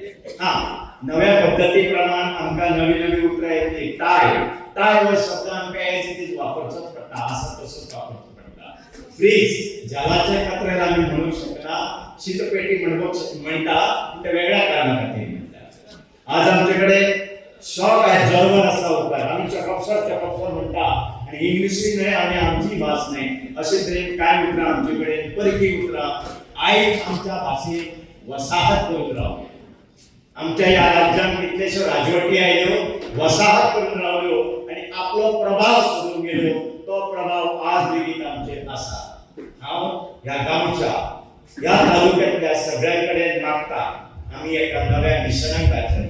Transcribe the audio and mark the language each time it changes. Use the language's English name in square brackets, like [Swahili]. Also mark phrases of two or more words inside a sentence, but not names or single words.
[Konkani] नव्या पद्धतीप्रमाणे आमकां नवी नवी उतरां येतली. टाय हो शब्द आमकां यायचे तेच वापरचोच पडटा. असं तसंच वापरचो पडटा. फ्रीज जलाच्या कचऱ्याला आम्ही म्हणू शकना. शीतपेटी म्हणटा ते वेगळ्या कारणा खातीर म्हणटा. आज आमच्याकडे शॉक आहे, जर्मन असा उतर. आम्ही चकपसर म्हणटा आणि इंग्लिशी नाही आणि आमची भास नाही असे तरेन काय उतरां आमच्याकडे परकी उतरां आयज आमच्या भाशेक वसाहत करून रावले. आमच्या या राज्यांत कितलेश्यो राजवटी आयल्यो, वसाहत करून रावल्यो आणि आपलो प्रभाव सोडून गेलो. तो प्रभाव आज लेगीत आमचेर आसा. हांव ह्या गांवच्या ह्या तालुक्यांतल्या सगळ्यांकडे मागता, आमी एका नव्या मिशनाक भायर सरया.